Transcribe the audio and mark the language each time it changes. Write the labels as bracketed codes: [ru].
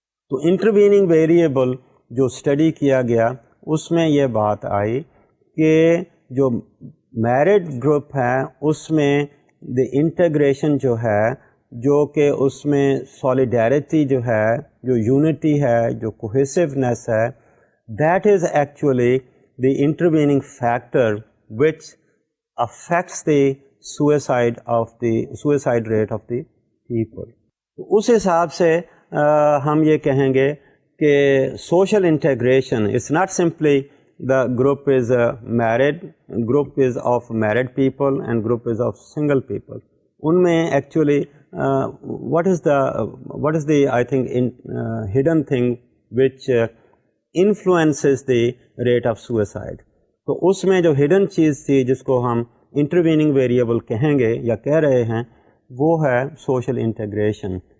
[ur] تو intervening variable جو study کیا گیا اس میں یہ بات آئی کہ جو میرڈ گروپ ہے اس میں دی انٹیگریشن جو ہے، جو کہ اس میں سولیڈیرٹی جو ہے، جو یونٹی ہے، جو کوہیسونیس ہے، that is actually the intervening factor which affects the suicide rate of the people. اس حساب سے ہم یہ کہیں گے کہ [en] Social integration is not simply the group is married, group is of married people and group is of single people. [ur] ان میں [en] actually what is the I think hidden thing which influences the rate of suicide. [ur] تو اس میں جو hidden چیز تھی جس کو ہم intervening variable کہیں گے یا کہہ رہے ہیں، وہ ہے social integration.